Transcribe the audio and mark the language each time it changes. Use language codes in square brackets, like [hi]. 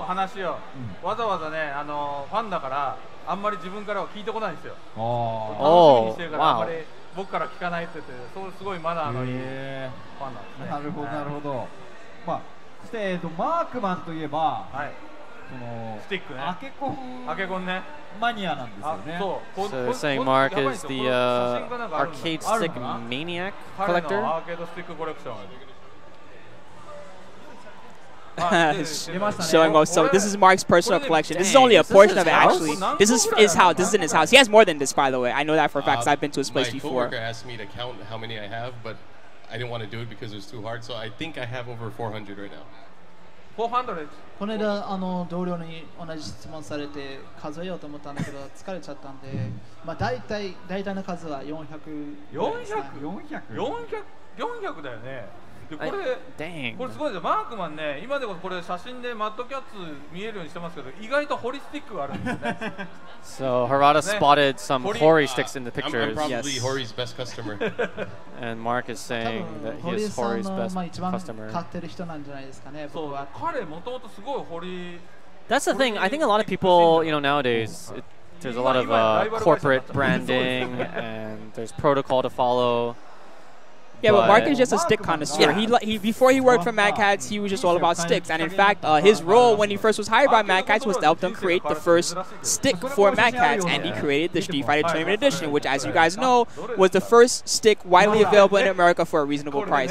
[ja] 話を、わざわざねファンだからあんまり自分からは聞いてこないんですよ。楽しみにしてるからあんまり僕から聞かないって言って、そうすごいマナーのいいファンなんですね。なるほどなるほど。まあそしてマークマンといえば、そのスティックね、アケコンねマニアなんですよね。 [en] So saying Mark is the arcade stick maniac collector. Showing off. So this is Mark's personal collection. This is only a portion of it, actually. This is his house. This is in his house. He has more than this, by the way. I know that for a fact. 'Cause I've been to his place before. My coworker asked me to count how many I have, but I didn't want to do it because it was too hard. So I think I have over 400 right now. 400? [ja] この間同僚に同じ質問されて数えようと思ったんだけど疲れちゃったんで、まあ大体の数は400。 400だよね。これすごいですよ。マークマンね、今でこれ写真でマッドキャッツ見えるようにしてますけど、意外とホリスティックがあるんですね。 [en] So Harada spotted some Hori sticks in the pictures. I'm probably Hori's best customer. And Mark is saying that he is Hori's best customer. [ja] 買ってる人なんじゃないですかね。そう、彼もともとすごいホリ。 [en] That's the thing. I think a lot of people, nowadays, there's a lot of corporate branding and there's protocol to follow. Yeah, but Mark is just a stick connoisseur. He before he worked for Mad Catz, he was just all about sticks. And in fact, his role when he first was hired by Mad Catz was to help them create the first stick for Mad Catz, and he created the Street Fighter Tournament Edition, which, as you guys know, was the first stick widely available in America for a reasonable price.